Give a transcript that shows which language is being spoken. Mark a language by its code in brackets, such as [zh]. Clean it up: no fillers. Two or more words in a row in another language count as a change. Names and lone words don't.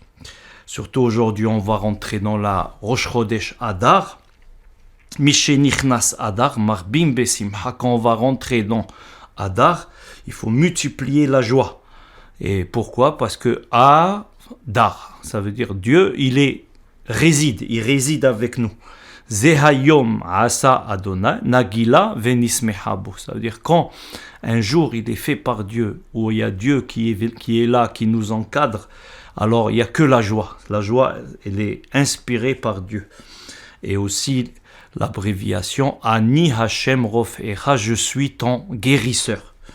[fr] Surtout aujourd'hui, on va rentrer dans la [he] ראש חודש אדר משנכנס אדר מרבים בשמחה. [fr] Quand on va rentrer dans Adar, il faut multiplier la joie. Et pourquoi ? Parce que Adar, ça veut dire Dieu, il réside avec nous. [he] זה היום עשה אדני נגילה ונשמחה בו. [fr] Ça veut dire quand un jour il est fait par Dieu, où il y a Dieu qui est là, qui nous encadre, alors il n'y a que la joie. La joie, elle est inspirée par Dieu. Et aussi l'abréviation [he] אני השם רופאך, [fr] je suis ton guérisseur.